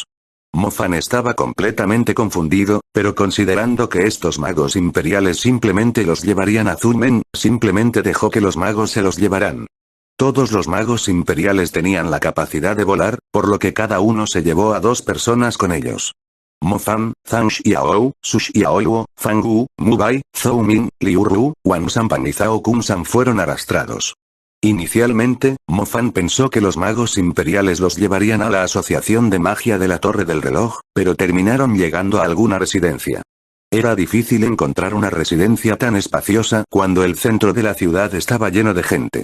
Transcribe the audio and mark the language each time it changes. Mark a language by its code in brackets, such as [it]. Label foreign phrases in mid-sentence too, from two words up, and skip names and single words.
[es] Mo Fan estaba completamente confundido, pero considerando que estos magos imperiales simplemente los llevarían a Zunmen, simplemente dejó que los magos se los llevaran. Todos los magos imperiales tenían la capacidad de volar, por lo que cada uno se llevó a 2 personas con ellos. Mo Fan, Zhang Xiaou, Su Xiaoluo, Fang Gu, Mubai, Zhou Ming, Liu Ru, Wang Sanpan y Zhao Kunsan fueron arrastrados. Inicialmente, Mo Fan pensó que los magos imperiales los llevarían a la Asociación de Magia de la Torre del Reloj, pero terminaron llegando a alguna residencia. Era difícil encontrar una residencia tan espaciosa cuando el centro de la ciudad estaba lleno de gente.